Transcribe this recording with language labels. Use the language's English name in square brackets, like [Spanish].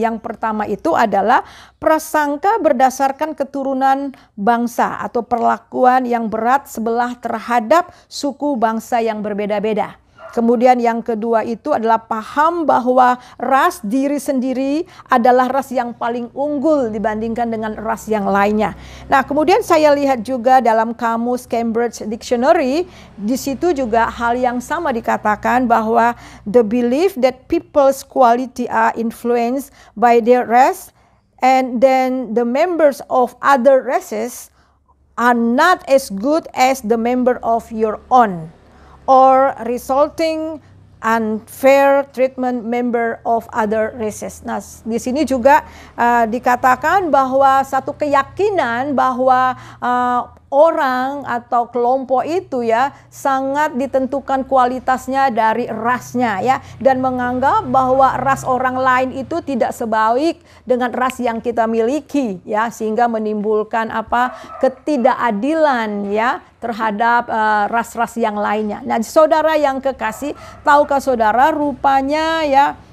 [Indonesian] Yang pertama itu adalah prasangka berdasarkan keturunan bangsa atau perlakuan yang berat sebelah terhadap suku bangsa yang berbeda-beda. Kemudian yang kedua itu adalah paham bahwa ras diri sendiri adalah ras yang paling unggul dibandingkan dengan ras yang lainnya. Nah, kemudian saya lihat juga dalam Kamus Cambridge Dictionary, di situ juga hal yang sama dikatakan, bahwa [English] the belief that people's quality are influenced by their race, and then the members of other races are not as good as the member of your own, or resulting unfair treatment member of other races. [Indonesian] Nah, di sini juga dikatakan bahwa satu keyakinan bahwa orang atau kelompok itu ya sangat ditentukan kualitasnya dari rasnya ya, dan menganggap bahwa ras orang lain itu tidak sebaik dengan ras yang kita miliki ya, sehingga menimbulkan ketidakadilan ya terhadap ras-ras yang lainnya. Nah, saudara yang kekasih, tahukah saudara, rupanya ya